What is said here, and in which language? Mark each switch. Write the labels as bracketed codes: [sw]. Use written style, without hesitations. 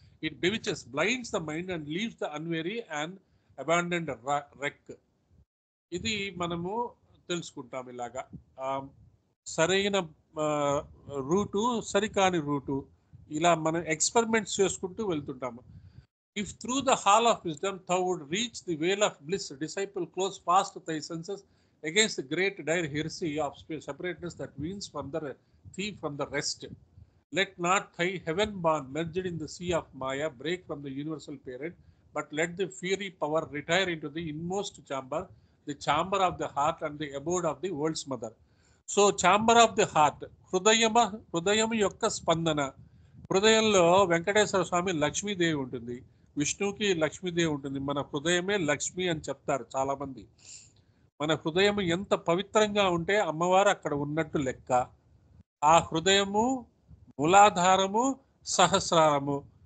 [en] It bewitches, blinds the mind and leaves the unwary and abandoned wreck. [te] ఇది మనము తెలుసుకుంటాం. ఇలాగా సరైన రూటు, సరికాని రూటు, ఇలా మనం ఎక్స్పెరిమెంట్స్ చేసుకుంటూ వెళ్తుంటాము. [en] If through the hall of wisdom thou would reach the veil of bliss, disciple, close fast thy senses against the great dire heresy of separateness that weans from the thief from the rest. Let not thy heaven born merged in the sea of Maya break from the universal parent, but let the fiery power retire into the inmost chamber, the chamber of the heart and the abode of the world's mother. So chamber of the heart, [te] హృదయం యొక్క స్పందన. హృదయంలో వెంకటేశ్వర స్వామి లక్ష్మీదేవి ఉంటుంది, విష్ణువుకి లక్ష్మీదేవి ఉంటుంది. మన హృదయమే లక్ష్మి అని చెప్తారు చాలామంది. మన హృదయం ఎంత పవిత్రంగా ఉంటే అమ్మవారు అక్కడ ఉన్నట్టు లెక్క. ఆ హృదయము, మూలాధారము, సహస్రారము,